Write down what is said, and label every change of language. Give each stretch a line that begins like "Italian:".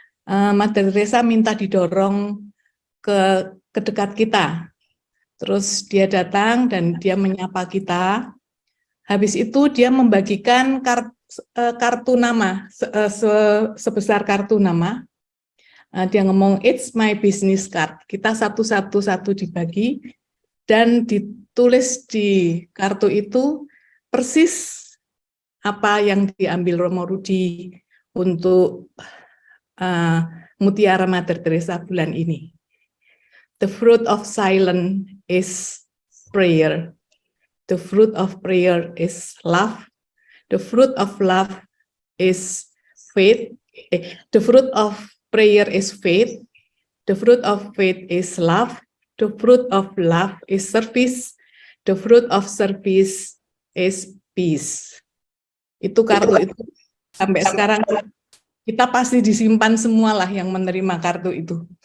Indonesian: Mother Teresa minta didorong ke dekat kita. Terus dia datang dan dia menyapa kita. Habis itu dia membagikan kartu nama, sebesar kartu nama. Dia ngomong,
English: it's my business card.
Indonesian: Kita satu-satu dibagi, dan ditulis di kartu itu persis apa yang diambil Romo Rudi untuk Mutiara Mother Teresa bulan ini.
English: The fruit of silence is prayer. The fruit of prayer is love. The fruit of love is faith. The fruit of prayer is faith. The fruit of faith is love. The fruit of love is service. The fruit of service is peace.
Indonesian: Itu kartu itu sampai sekarang kita pasti disimpan semualah yang menerima kartu itu.